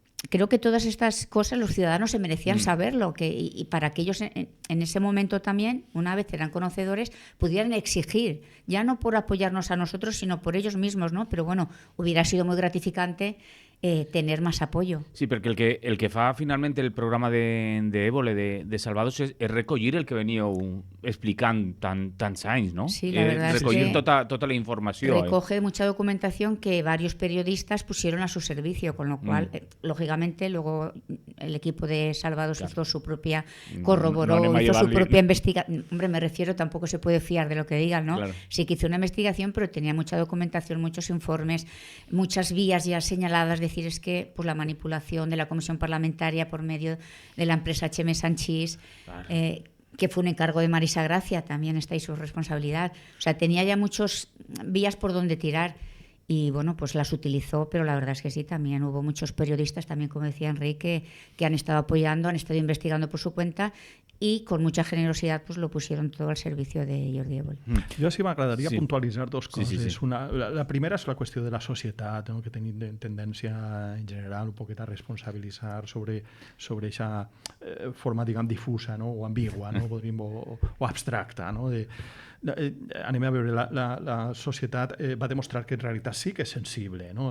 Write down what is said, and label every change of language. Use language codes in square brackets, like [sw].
[es] Creo que todas estas cosas los ciudadanos se merecían saberlo, y para que ellos en ese momento también, una vez eran conocedores, pudieran exigir, ya no por apoyarnos a nosotros, sino por ellos mismos, ¿no? Pero bueno, hubiera sido muy gratificante tener más apoyo. [ca] Sí, perquè el que fa finalment el programa d'Évole, de Salvados, és recollir el que veníeu explicant tants anys, ¿no? [es] Sí, la verdad [ca] recollir [es] es que [ca] tota la informació. [es] Recoge mucha documentación que varios periodistas pusieron a su servicio, con lo cual, lógicamente, luego el equipo de Salvados hizo su propia, corroboró, hizo su propia investigación. Hombre, me refiero, tampoco se puede fiar de lo que digan, ¿no? Claro. Sí que hizo una investigación, pero tenía mucha documentación, muchos informes, muchas vías ya señaladas. Decir, es que pues, la manipulación de la comisión parlamentaria por medio de la empresa HM Sanchís, que fue un encargo de Marisa Gracia, también está ahí su responsabilidad. O sea, tenía ya muchas vías por donde tirar y, bueno, pues las utilizó, pero la verdad es que sí, también hubo muchos periodistas, también como decía Enrique, que han estado apoyando, han estado investigando por su cuenta y con mucha generosidad pues lo pusieron todo al servicio de Jordi Évole. [ca] Jo sí m'agradaria puntualitzar dos coses. Sí. La primera és la qüestió de la societat, no? Que tenim tendència en general un poquet a responsabilitzar sobre aquesta forma, diguem, difusa, no? O ambigua, no? Podríem, o abstracta, no? anem a veure, la societat va demostrar que en realitat sí que és sensible, no?